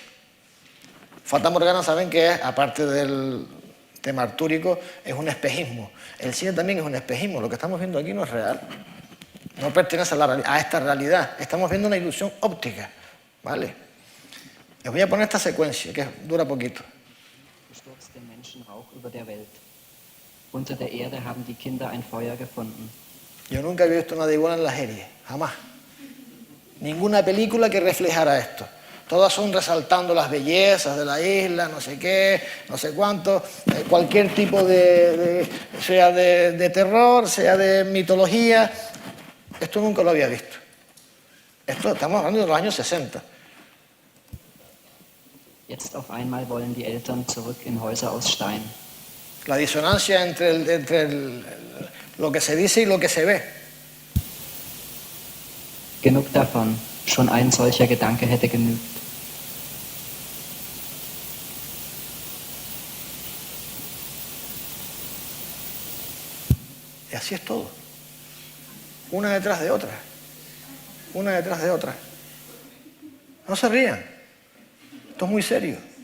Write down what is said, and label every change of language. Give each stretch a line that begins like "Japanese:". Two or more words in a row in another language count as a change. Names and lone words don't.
Spanish: Fata Morgana, saben que es, aparte del tema artúrico, es un espejismo. El cine también es un espejismo. Lo que estamos viendo aquí no es real. No pertenece a esta realidad. Estamos viendo una ilusión óptica, ¿vale? Les voy a poner esta secuencia, que dura poquito.
German: Gestürzte Menschenrauch über der Welt. Unter der Erde haben die Kinder ein Feuer gefunden.
Spanish: Yo nunca había visto nada igual en la serie, jamás. Ninguna película que reflejara esto. Todas son resaltando las bellezas de la isla, no sé qué, no sé cuánto, cualquier tipo sea de terror, sea de mitología. Esto nunca lo había visto. Esto estamos hablando de los años 60.
German: Jetzt auf einmal wollen die Eltern zurück in Häuser aus Stein.
Spanish: La disonancia entre lo que se dice y lo que se ve.
German: Genug davon. Schon ein solcher Gedanke hätte genügt.
Spanish: Y así es todo. Una detrás de otra. Una detrás de otra. No se rían. Esto es muy serio.